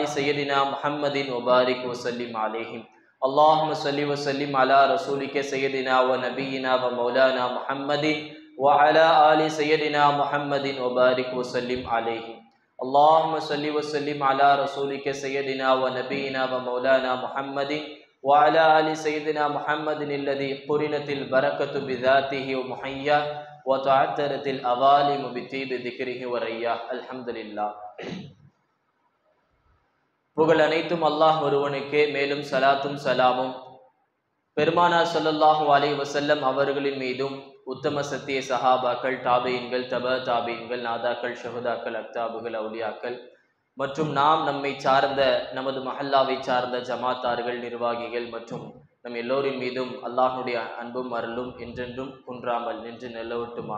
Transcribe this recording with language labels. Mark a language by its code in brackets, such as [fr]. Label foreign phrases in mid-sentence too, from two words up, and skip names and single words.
[ar] سيدنا محمد وبارك وسلم عليهم اللهم صل وسلم على رسولك سيدنا ونبينا ومولانا محمد وعلى آل سيدنا محمد وبارك وسلم عليهم اللهم صل وسلم على رسولك سيدنا ونبينا ومولانا محمد وعلى آل سيدنا محمد الذي قرنت البركة بذاته ومحياه وتعترت الأظالم بطيب ذكره ورياه الحمد لله. [ta] புகழ் அனைத்தும் அல்லாஹ் ஒருவனுக்கே, மேலும் சலாத்தும் சலாமும் பெருமானார் [ar] صلى الله عليه وسلم [ta] அவர்களின் மீதும், உத்தம சத்திய சஹாபாக்கள், தாபீன்கள், தப தாபீன்கள், நாதாக்கள், ஷஹதாக்கள், அக்தாபுகள், அவுலியாக்கள் மற்றும் நம்மை சார்ந்த நமது மஹல்லாவை சார்ந்த ஜமாத்தார்கள், நிர்வாகிகள் மற்றும் நம் எல்லோரின் மீதும் அல்லாஹ்வுடைய அன்பும் அருளும் என்றென்றும் குன்றாமல் நின்று நிலவட்டுமாக.